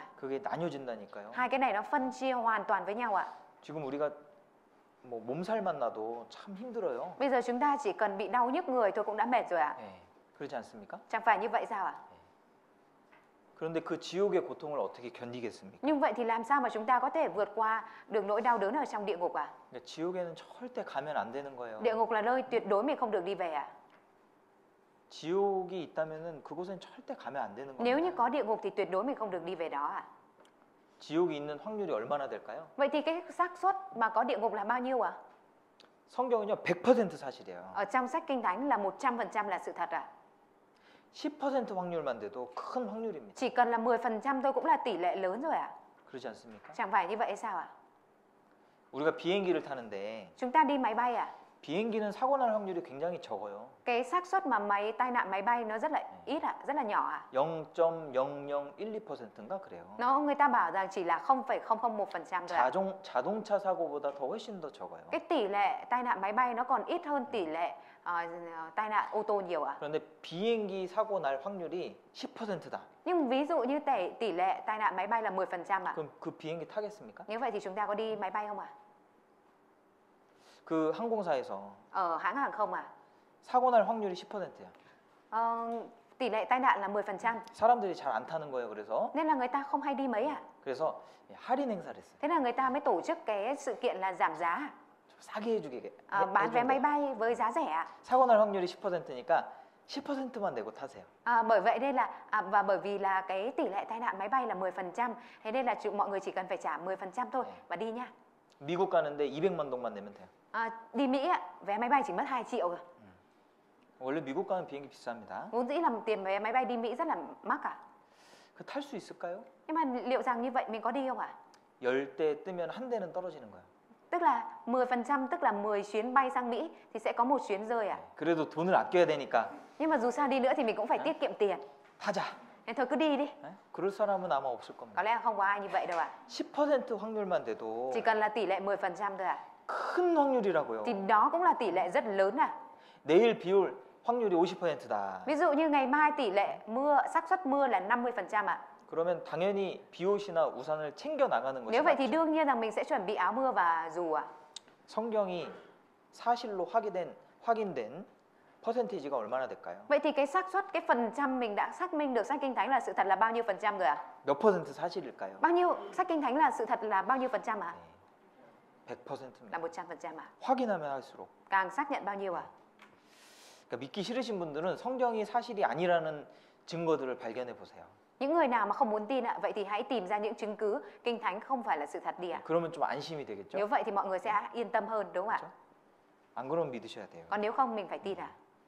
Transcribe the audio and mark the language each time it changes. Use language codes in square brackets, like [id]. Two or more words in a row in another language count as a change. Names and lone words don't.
[ko] 그게 나뉘어진다니까요. [vi] Hai cái này nó phân chia hoàn toàn với nhau ạ. [ko] 지금 우리가 뭐 몸살만 나도 참 힘들어요. [vi] Bây giờ chúng ta chỉ cần bị đau nhức người thôi cũng đã mệt rồi ạ. [ko] 예, 그렇지 않습니까? [vi] Chẳng phải như vậy sao ạ? [ko] 그런데 그 지옥의 고통을 어떻게 견디겠습니까? [vi] Nhưng vậy thì làm sao mà chúng ta có thể vượt qua được nỗi đau đớn ở trong địa ngục ạ? [ko] 그러니까 지옥에는 절대 가면 안 되는 거예요. [vi] Địa ngục là nơi tuyệt đối mình không được đi về ạ. [ko] 지옥이 있다면은 그곳엔 절대 가면 안 되는 [vi] Nếu như [ko] 겁니다. [vi] có địa ngục thì tuyệt đối mình không được đi về đó ạ. [ko] 지옥이 있는 확률이 얼마나 될까요? [vi] Vậy thì cái xác suất mà có địa ngục là bao nhiêu ạ? [ko] 성경은요 100% 사실이에요. [vi] Ở trong sách Kinh Thánh là 100% là sự thật ạ. [ko] 10% 확률만 돼도 큰 확률입니다. [vi] Chỉ cần là 10% thôi cũng là tỷ lệ lớn rồi ạ. [ko] 그렇지 않습니까? [vi] Chẳng phải như vậy sao ạ? [ko] 우리가 비행기를 타는데 [vi] Chúng ta đi máy bay ạ. [ko] 비행기는 사고 날 확률이 굉장히 적어요. [vi] Cái xác suất mà tai nạn máy bay nó rất là ít ạ, rất là nhỏ ạ. [ko] 0.0012%인가 그래요. [vi] Người ta bảo rằng chỉ là 0,001% thôi ạ. [ko] 자동차 사고보다 더 훨씬 더 적어요. [vi] Cái tỷ lệ tai nạn máy bay nó còn ít hơn tỷ lệ tai nạn ô tô nhiều ạ. [ko] 그런데 비행기 사고 날 확률이 10%다. [vi] Nhưng ví dụ như tỷ lệ tai nạn máy bay là 10% ạ. [ko] 그럼 그 비행기 타겠습니까? [vi] Như vậy thì chúng ta có đi máy bay không ạ? [ko] 그 항공사에서 [vi] Ở hãng hàng không ạ? [ko] 사고 날 확률이 10%야. [vi] Tỷ lệ tai nạn là 10%. [ko] 사람들이 잘 안 타는 거예요. 그래서 [vi] Nên là người ta không hay đi mấy ạ. [ko] 그래서 할인 행사를 했어요. [vi] Thế là người ta mới tổ chức cái sự kiện là giảm giá, [ko] 좀 싸게 해주게. [vi] bán vé máy bay với giá rẻ ạ. [ko] 사고 날 확률이 10%니까 10%만 내고 타세요. [vi] Bởi vậy đây là và bởi vì là cái tỷ lệ tai nạn máy bay là 10%, thế nên là mọi người chỉ cần phải trả 10% thôi và đi nha. [ko] 미국 가는데 200만 동만 내면 돼요. [vi] Đi Mỹ ạ, vé máy bay chỉ mất 2 triệu rồi. [ko] 원래 미국 가는 비행기 비쌉니다. [vi] Vốn dĩ là tiền vé máy bay đi Mỹ rất là mắc à. [ko] 그 탈 수 있을까요? [vi] Nhưng mà liệu rằng như vậy mình có đi không ạ? [ko] 10대 뜨면 한 대는 떨어지는 거예요. [vi] Tức là 10%, tức là 10 chuyến bay sang Mỹ thì sẽ có một chuyến rơi à. [ko] 그래도 돈을 아껴야 되니까 [vi] Nhưng mà dù sao đi nữa thì mình cũng phải tiết kiệm tiền. [ko] 타자. [vi] Nên thôi cứ đi đi. [ko] 그럴 사람은 아마 없을 [vi] Có [ko] 겁니다. [vi] lẽ không có ai như vậy đâu ạ. [ko] 10% 확률만 돼도 [vi] Chỉ cần là tỷ lệ 10% thôi ạ. [ko] 큰 확률이라고요. [vi] Thì đó cũng là tỷ lệ rất lớn à. [ko] 내일 비 올 확률이 50%다. [vi] Ví dụ như ngày mai tỷ lệ xác suất mưa là 50% ạ. [ko] 그러면 당연히 비옷이나 우산을 챙겨 나가는 것이 [vi] Nếu vậy thì [ko] 맞죠. [vi] đương nhiên rằng mình sẽ chuẩn bị áo mưa và dù ạ. [ko] 성경이 사실로 확인된 퍼센티지가 얼마나 될까요? [vi] Vậy thì cái xác suất, cái phần trăm mình đã xác minh được sách Kinh Thánh là sự thật là bao nhiêu phần trăm rồi ạ? [ko] 몇 퍼센트 사실일까요? [vi] Bao nhiêu, sách Kinh Thánh là sự thật là bao nhiêu phần trăm ạ? [ko] 100%입니다. [vi] Là 100% ạ. [ko] 확인하면 할수록. [vi] Càng xác nhận bao nhiêu ạ? [ko] 그러니까 믿기 싫으신 분들은 성경이 사실이 아니라는 증거들을 발견해 보세요. [vi] Những người nào mà không muốn tin ạ, vậy thì hãy tìm ra những chứng cứ Kinh Thánh không phải là sự thật đi ạ. [ko] 그러면 좀 안심이 되겠죠? [vi] Nếu vậy thì mọi người sẽ yên tâm hơn đúng không ạ? [ko] 안 그러면 믿으셔야 돼요. [vi] Còn nếu không mình phải tin ạ.